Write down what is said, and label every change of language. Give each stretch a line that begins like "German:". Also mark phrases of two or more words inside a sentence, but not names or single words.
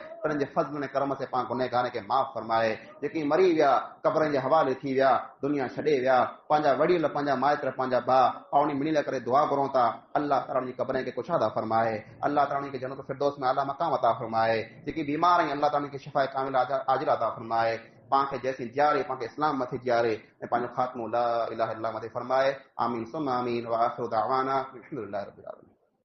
Sindhi: पंहिंजे फज़ल ऐं करम से पाण गुनहगार खे माफ़ फरमाए। जेकी मरी विया, क़बरनि जे हवाले थी विया, दुनिया छॾे विया, पंहिंजा वडील, पंहिंजा माइट, पंहिंजा भाउ, पाण मिली लाइ करे दुआ घुरूं था, अल्लाह ताला जी क़बरनि खे कुशादा फरमाए, अल्लाह ताला खे जन्नत फिरदौस में आला मक़ाम अता फरमाए। जेकी बीमार आहिनि अल्लाह ताला खे शिफ़ाए कामिल आजिल अता फरमाए। पाण खे जैसी जियारे, पाण खे इस्लाम मथे जियारे ऐं पंहिंजो ख़ात्मो
Arabic: لا إله إلا الله
Sindhi: मथे फरमाए।
Arabic: آمين ثم آمين وآخر دعوانا الحمد لله رب العالمين.